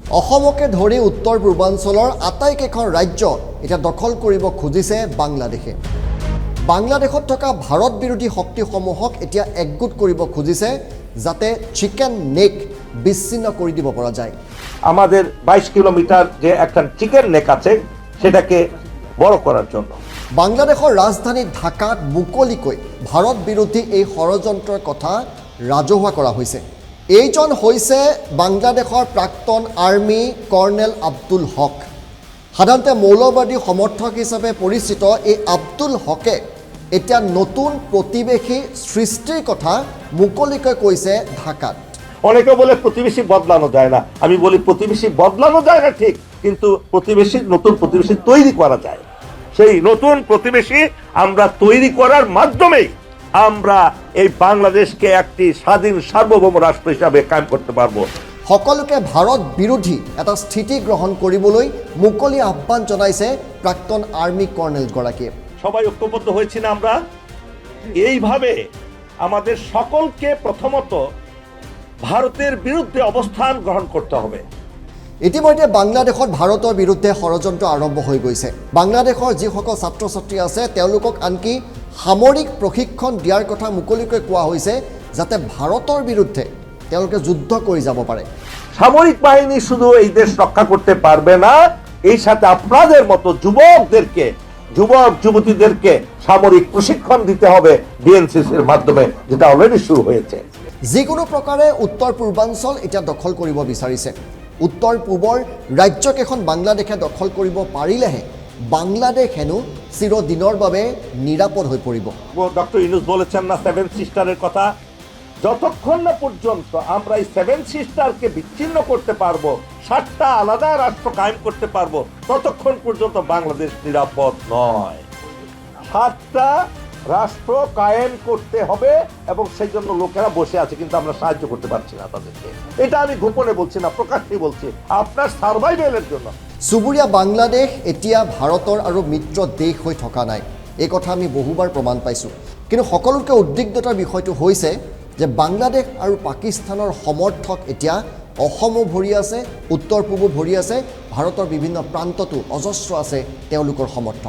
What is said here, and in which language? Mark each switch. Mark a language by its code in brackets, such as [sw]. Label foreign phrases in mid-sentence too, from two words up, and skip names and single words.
[as] অসমকে ধৰি উত্তৰ পূৰ্বাঞ্চলৰ আটাইকেইখন ৰাজ্য এতিয়া দখল কৰিব খুজিছে বাংলাদেশে। বাংলাদেশত থকা ভাৰত বিৰোধী শক্তিসমূহক এতিয়া একগোট কৰিব খুজিছে যাতে চিকেন নেক বিচ্ছিন্ন কৰি দিব পৰা যায়। [bn] আমাদের 22 কিলোমিটার যে একটা চিকেন নেক আছে সেটাকে বড় করার জন্য [as] বাংলাদেশৰ ৰাজধানী ঢাকাত মুকলিকৈ ভাৰত বিৰোধী এই ষড়যন্ত্ৰৰ কথা ৰাজহুৱা কৰা হৈছে। এইজন হৈছে বাংলাদেশৰ প্ৰাক্তন আৰ্মি কৰ্নেল আব্দুল হক। সাধাৰণতে মৌলবাদী সমৰ্থক হিচাপে পৰিচিত এই আব্দুল হকে এতিয়া নতুন প্ৰতিবেশী সৃষ্টিৰ কথা মুকলিকৈ কৈছে ঢাকাত। [bn] অনেকে বলে প্রতিবেশী বদলানো যায় না, আমি বলি প্রতিবেশী বদলানো যায় না ঠিক, কিন্তু নতুন প্রতিবেশী তৈরি করা যায়। সেই নতুন প্রতিবেশী আমরা তৈরি করার মাধ্যমে আমরা এই বাংলাদেশকে একটি স্বাধীন সার্বভৌম রাষ্ট্র হিসাবে কায়েম করতে পারবো। [as] সকলোকে ভাৰত বিৰোধী এটা স্থিতি গ্ৰহণ কৰিবলৈ মুকলি আহ্বান জনাইছে প্ৰাক্তন আৰ্মি কৰ্নেলগৰাকীয়ে। [bn] সবাই ঐক্যবদ্ধ হয়েছি না আমরা? এইভাবে আমাদের সকলকে প্রথমত ভারতের বিরুদ্ধে অবস্থান গ্রহণ করতে হবে। [as] ইতিমধ্যে বাংলাদেশত ভাৰতৰ বিৰুদ্ধে ষড়যন্ত্ৰ আৰম্ভ হৈ গৈছে। বাংলাদেশৰ যিসকল ছাত্ৰ ছাত্ৰী আছে তেওঁলোকক আনকি সামৰিক প্ৰশিক্ষণ দিয়াৰ কথা মুকলিকৈ কোৱা হৈছে যাতে ভাৰতৰ বিৰুদ্ধে তেওঁলোকে যুদ্ধ কৰি যাব পাৰে। [bn] সামরিক বাহিনী শুধু এই দেশ রক্ষা করতে পারবে না, এই সাথে আপনাদের মতো যুবক যুবতীদেরকে সামরিক প্রশিক্ষণ দিতে হবে বিএনসিসির মাধ্যমে, যেটা অলরেডি শুরু হয়েছে। [as] যিকোনো প্ৰকাৰে উত্তৰ পূৰ্বাঞ্চল এতিয়া দখল কৰিব বিচাৰিছে। উত্তৰ পূবৰ ৰাজ্যকেইখন বাংলাদেশে দখল কৰিব পাৰিলেহে বাংলাদেশ হেনো চিৰদিনৰ বাবে নিৰাপদ হৈ পৰিব। [bn] ডক্টর ইউনুস বলেছেন না 7 সিস্টারের কথা, যতক্ষণ না পর্যন্ত আমরা এই 7 সিস্টারকে বিচ্ছিন্ন করতে পারবো, 7টা আলাদা রাষ্ট্র কায়েম করতে পারবো, ততক্ষণ পর্যন্ত বাংলাদেশ নিরাপদ নয়। 7টা রাষ্ট্র কায়েম করতে হবে এবং সেই জন্য লোকেরা বসে আছে, কিন্তু আমরা সাহায্য করতে পারছি না তাদেরকে। এটা আমি গোপনে বলছি না, প্রকাশ্যেই বলছি, আপনার সার্ভাইভেলের জন্য। [as] চুবুৰীয়া বাংলাদেশ এতিয়া ভাৰতৰ আৰু মিত্ৰ দেশ হৈ থকা নাই, এই কথা আমি বহুবাৰ প্ৰমাণ পাইছোঁ। কিন্তু সকলোতকৈ উদ্বিগ্নতাৰ বিষয়টো হৈছে যে বাংলাদেশ আৰু পাকিস্তানৰ সমৰ্থক এতিয়া অসমো ভৰি আছে, উত্তৰ পূবো ভৰি আছে, ভাৰতৰ বিভিন্ন প্ৰান্ততো অজস্ৰ আছে তেওঁলোকৰ সমৰ্থক।